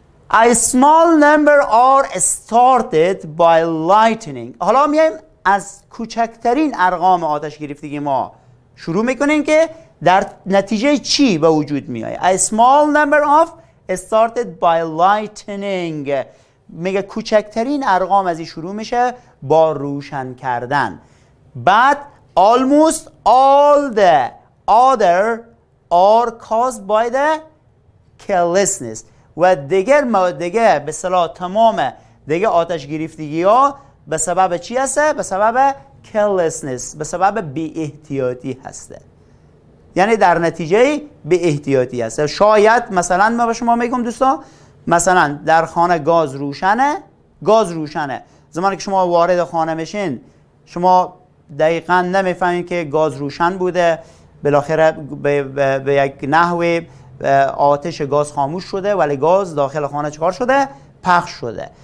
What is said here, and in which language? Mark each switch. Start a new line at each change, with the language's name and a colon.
English: A small number are started by lightning.
Persian: حالا میایم از کوچکترین ارقام آتش گرفتگی ما شروع میکنیم که در نتیجه چی به وجود میاد.
English: A small number of started by lightning.
Persian: میگه کوچکترین ارقام از این شروع میشه با روشن کردن.
English: But almost all the other are caused by the carelessness.
Persian: و دیگر به اصطلاح تمام دیگه آتش گرفتگی ها به سبب چی هسته؟ به سبب carelessness، به سبب بی احتیاطی هسته، یعنی در نتیجه بی احتیاطی هسته. شاید مثلا من به شما میگم دوستان، مثلا در خانه گاز روشنه، زمانی که شما وارد خانه میشین شما دقیقاً نمیفهمید که گاز روشن بوده، بالاخره به یک نحوی آتش گاز خاموش شده ولی گاز داخل خانه چکار شده؟ پخش شده.